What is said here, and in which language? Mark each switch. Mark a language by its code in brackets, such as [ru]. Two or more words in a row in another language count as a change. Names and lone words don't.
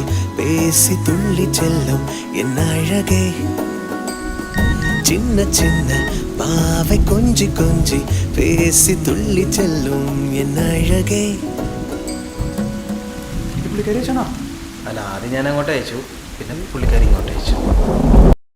[ta] பேசி துள்ளி செல்லும் என் அழகே சின்ன சின்ன பாவை கொஞ்சி கொஞ்சி பேசி துள்ளி செல்லும் என் அழகே [ml] പുള്ളിക്കാരി അയച്ചോണോ അല്ല ആദ്യം ഞാൻ അങ്ങോട്ട് അയച്ചു പിന്നെ പുള്ളിക്കാരി ഇങ്ങോട്ട് അയച്ചു